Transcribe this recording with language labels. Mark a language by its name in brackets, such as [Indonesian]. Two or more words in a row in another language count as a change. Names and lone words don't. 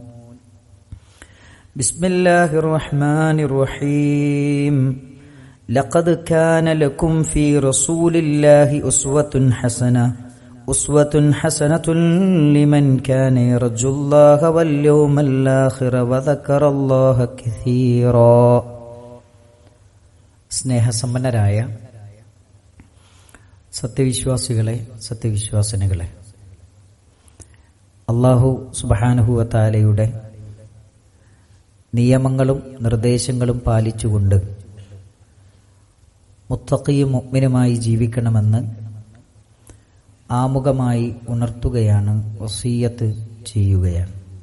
[Arabic] بسم الله الرحمن الرحيم لقد كان لكم في رسول الله أسوة حسنة لمن كان يرجو الله واليوم الآخر وذكر الله كثيرا [Malayalam] സ്നേഹസമ്പന്നരായ സത്യവിശ്വാസികളെ, സത്യവിശ്വാസിനികളെ, അല്ലാഹു [Arabic] سبحانه وتعالى [Malayalam] നിയമങ്ങളും നിർദ്ദേശങ്ങളും പാലിച്ചുകൊണ്ട് മുത്തഖിയും മുഅ്മിനുമായി ജീവിക്കണമെന്ന് ആമുഖമായി ഉണർത്തുകയാണ്, വസിയ്യത്ത് ചെയ്യുകയാണ്.